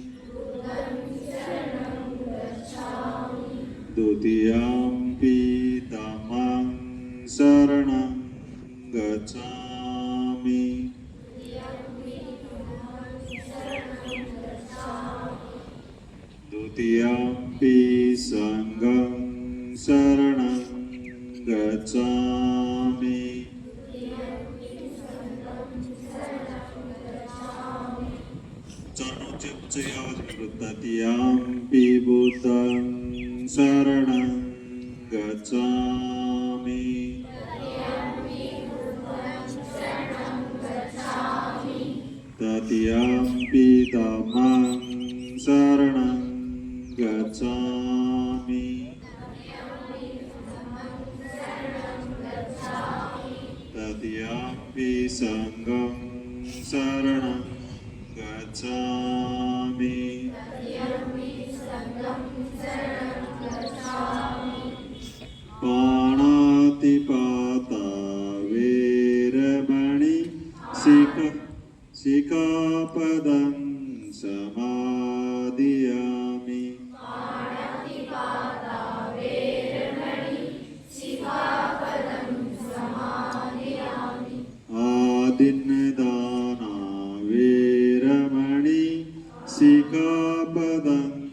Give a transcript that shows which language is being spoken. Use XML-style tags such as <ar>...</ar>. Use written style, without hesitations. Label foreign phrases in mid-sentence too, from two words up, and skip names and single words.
<pi>द्वितीयम्पि धम्मं शरणं गच्छामि द्वितीयम्पि संघं शरणं गच्छामि</pi> <hi>चरणों उच्च आवाज में</hi> <pi>तृतीयम्पि बुद्धं शरणं गच्छामि तृतीयम्पि धम्मं शरणं गच्छामि तृतीयम्पि संघं शरणं गच्छामि पाणातिपाता वेरमणि सिक्खापदं समादियामि आदिन्नदाना वेरमणि सिक्खापदं</pi>